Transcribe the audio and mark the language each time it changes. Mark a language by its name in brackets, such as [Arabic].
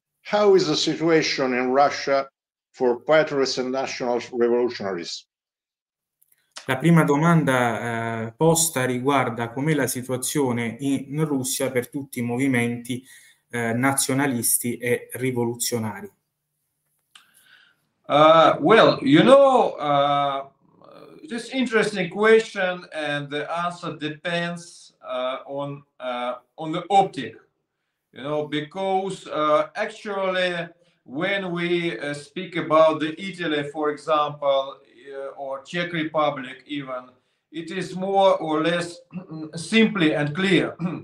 [English] How is the situation in Russia for patriots and national revolutionaries? [Italian] La prima domanda posta riguarda com'è la situazione in Russia per tutti i movimenti nazionalisti e rivoluzionari. [English] Well, you know, it is an interesting question, and the answer depends on the optic. you know, because actually when we speak about the Italy, for example, or Czech Republic even, it is more or less simply and clear.